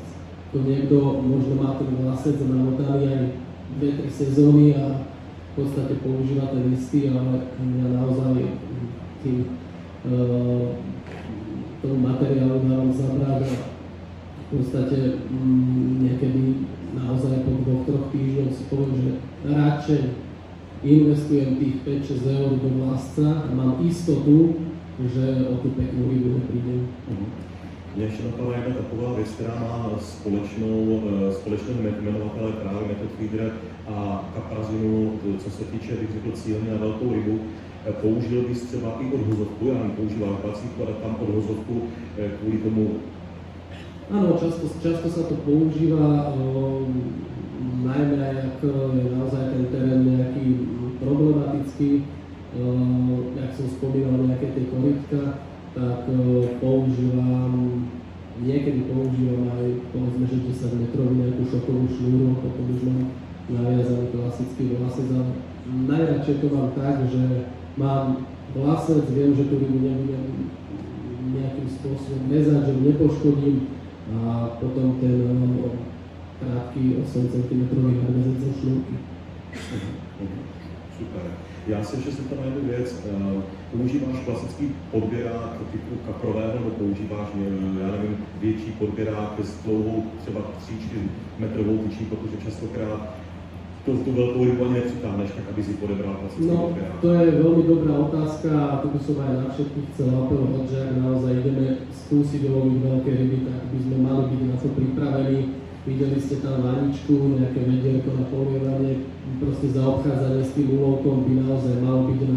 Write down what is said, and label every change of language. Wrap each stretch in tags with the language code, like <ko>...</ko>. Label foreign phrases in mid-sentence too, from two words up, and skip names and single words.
<sk>To niekto možno má ten vlasec namotaný aj 2-3 sezóny a podstate používa ten istý, ale ja naozaj tým tomu materiálu dávam zabrať a v podstate niekedy naozaj po 2-3 týždňoch si poviem, že radšej investujem tých 5-6 eur do vlásca a mám istotu, že o tú peknú rybu neprídem.</sk> <cs>Mě ještě napadla jedna taková věc, která má společného jmenovatele právě Method Feeder a kaprazinu, co se týče, bych řekl, cíleně na velkou rybu. Použil bys třeba i odhozovku, já nepoužívám klasiku, ale tam odhozovku kvůli tomu.</cs> <sk>Áno, často sa to používa, najmä ak je naozaj ten terén nejaký problematický, jak som spomínal, nejaké tie korytka, tak niekedy používam aj povedzme, že 10 metrovú nejakú šokovú šnúru, potom už mám naviazaný klasický vlasec, ale najradšej to mám tak, že mám vlasec, viem, že tú rybu nebudem nejakým spôsobom rezať, že ju nepoškodím a potom ten krátky 8 cm nadväzec zo šnúrky.</sk> <cs>Super. Já se ještě zeptám na jednu věc. Používáš klasický podběrák typu kaprového, nebo používáš, já nevím, větší podběrák s dlouhou třeba 3-4 metrovou tyčí, protože častokrát tu velkou rybu ani nepřitáhneš, tak aby si podebral klasický podběrák.</cs> <sk>To je veľmi dobrá otázka a tu by som aj na všetkých chcel apelovať, že ak naozaj ideme skúsiť loviť veľké ryby, tak by sme mali byť na to pripravení. Videli ste tam vaničku, nejaké vedierko na polievanie, proste zaobchádzanie s tým úlovkom by naozaj malo byť na</sk>